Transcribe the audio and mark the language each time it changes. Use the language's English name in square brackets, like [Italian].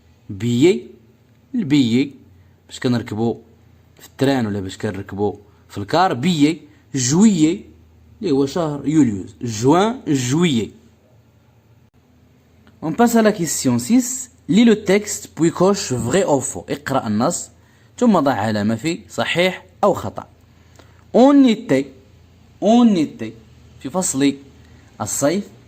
[Arabic] billet، البيي باش كنركبو في التران ولا باش كنركبو في الكار. billet. [French] juillet [Arabic] اللي هو شهر يوليوز، [French] juin juillet. On passe à la question 6. lis le texte puis coche vrai ou faux. [Arabic] اقرأ النص ثم ضع علامة في صحيح أو خطأ. [French] on était [Arabic] في فصل الصيف.